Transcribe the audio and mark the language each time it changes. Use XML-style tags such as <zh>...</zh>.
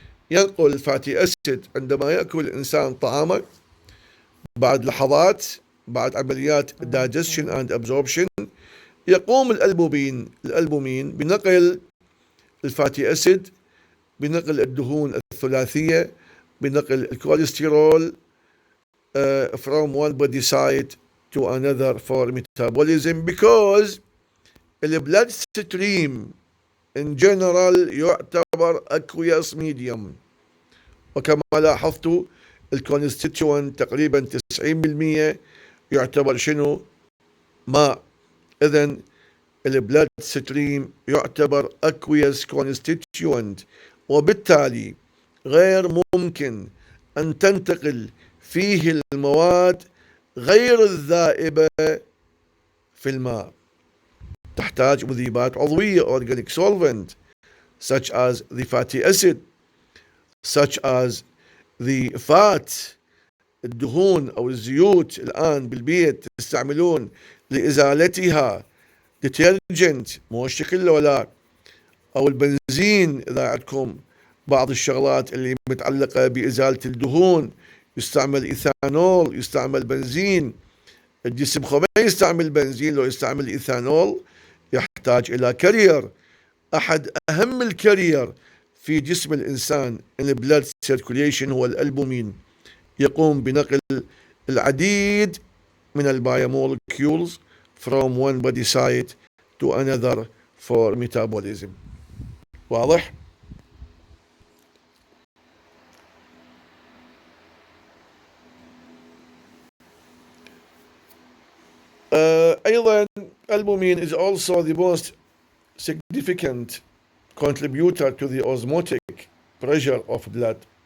<ar>ينقل fatty acid عندما يأكل الإنسان طعامه بعد لحظات بعد عمليات</ar> <en>digestion and absorption</en> <ar>يقوم الألبومين بنقل الفاتي أسيد، بنقل الدهون الثلاثية، بنقل الكوليسترول</ar> <en>from one body site to another for metabolism because the blood stream in general</en> <ar>يعتبر</ar> <en>aqueous medium.</en> <ar>وكما لاحظتوا الكونستيتوينت تقريبا 90% يعتبر شنو؟ ماء. إذن البلاد ستريم يعتبر</ar> <en>aqueous constituent</en> <ar>وبالتالي غير ممكن أن تنتقل فيه المواد غير الذائبة في الماء. تحتاج مذيبات عضوية</ar> <en>organic solvent such as the fatty acid, such as the fat.</en> <ar>الدهون أو الزيوت الآن بالبيت تستعملون لإزالتها ديترجنت مو الشكل ولا، أو البنزين إذا عندكم بعض الشغلات اللي متعلقة بإزالة الدهون يستعمل إيثانول، يستعمل بنزين. الجسم ما يستعمل بنزين، لو يستعمل إيثانول يحتاج إلى كارير. أحد أهم الكارير في جسم الإنسان البلاد سيركوليشن هو الألبومين، يقوم بنقل العديد من البايومولكيولز</ar> <en>from one body site to another for metabolism.</en> <ar>واضح؟ أيضا</ar> <en>albumin is also the most significant contributor to the osmotic pressure of blood.</en>